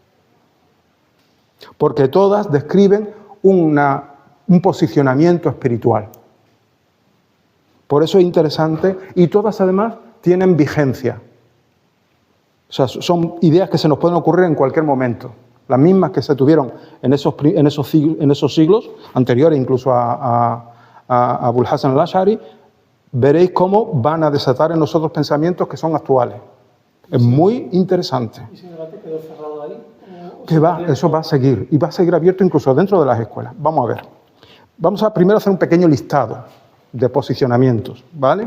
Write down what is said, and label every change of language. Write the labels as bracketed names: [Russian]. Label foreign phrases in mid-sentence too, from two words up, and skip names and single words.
[Spanish] Porque todas describen un posicionamiento espiritual. Por eso es interesante y todas además tienen vigencia. O sea, son ideas que se nos pueden ocurrir en cualquier momento. las mismas que se tuvieron en esos siglos anteriores, incluso a Abul Hasan al-Ash'ari, veréis cómo van a desatar en nosotros pensamientos que son actuales. Es muy interesante. ¿Y si el debate quedó cerrado ahí? Que va, eso va a seguir, y va a seguir abierto incluso dentro de las escuelas. Vamos a ver. Vamos a primero hacer un pequeño listado de posicionamientos, ¿vale?